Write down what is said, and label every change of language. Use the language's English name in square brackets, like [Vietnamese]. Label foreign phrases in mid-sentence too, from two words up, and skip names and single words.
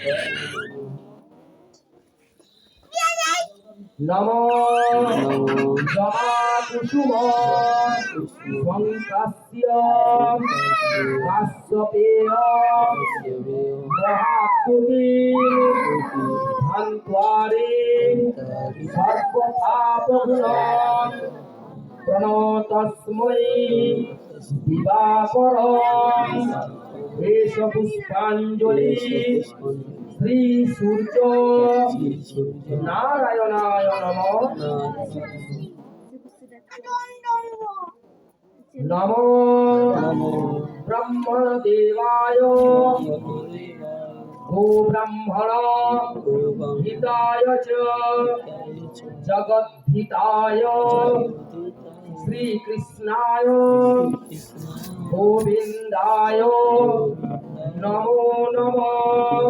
[Sanskrit] নমো জবাকুসুম সংকাস্য কাশ্যপেয় মহাকুটি ধান্ত্বারে সর্বপাপঘ্নঃ প্রণতস্मै দিবাকরং। এষ পুষ্পাঞ্জলি শ্রী সূর্য নারায়ণায় নমঃ। নমো ব্রহ্মদেবায় গো ব্রাহ্মণ হিতায় চ জগদ্ধিতায় শ্রীকৃষ্ণায় গোবিন্দায় নমো নমঃ।